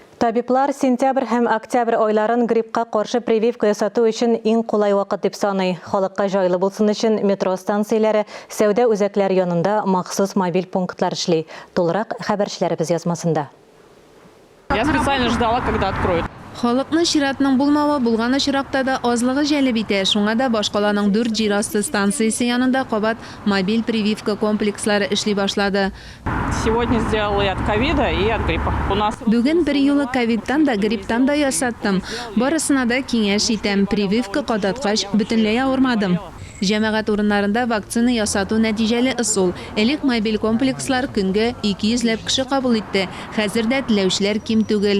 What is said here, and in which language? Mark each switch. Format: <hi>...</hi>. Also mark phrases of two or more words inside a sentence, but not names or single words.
<tt>Табиблар сентябрь һәм октябрь айларын гриппка каршы прививка ясату өчен иң кулай вакыт дип саный. Халыкка жайлы булсын өчен метро станцияләре, сәүдә үзәкләре янында махсус мобиль пунктлар эшли. Тулырак хәбәрчеләребез язмасында.</tt> <ru>Я специально ждала, когда откроют.</ru> <tt>Халыкның чиратның булмавы булган очракта да азлыгы җәлеп итә. Шуңа да башкаланың 4 җирасты станциясе янында кабат мобиль прививка комплекслары эшли башлады.</tt> <ru>Сегодня сделала и от ковида, и от гриппа. У нас</ru> <tt>Бүген бер юлы ковидтан да, грипптан да ясаттым. Барысына да киңәш итәм. Прививка кадаткач бөтенләй авырмадым. Җәмәгать урыннарында вакцина ясату нәтиҗәле ысул. Элек мобиль комплекслар көнгә 200 ләп кеше кабул итте. Хәзер дә теләүчеләр ким түгел.</tt>